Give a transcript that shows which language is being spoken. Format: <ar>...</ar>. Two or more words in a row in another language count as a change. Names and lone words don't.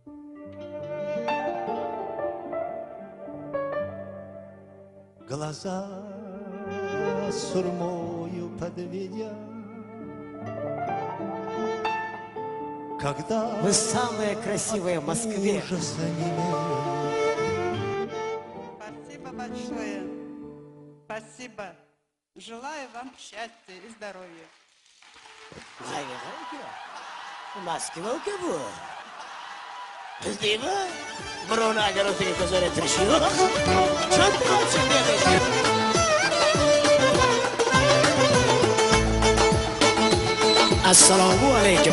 <ru>Глаза сурмою подведя, когда вы самые красивые в Москве. Спасибо большое. Спасибо. Желаю вам счастья и здоровья.</ru> <uz>Moskva uka-bu. Bizdaymi? Birovni agar o'tiga ko'zarattirish yo'q. Assalomu alaykum.</uz>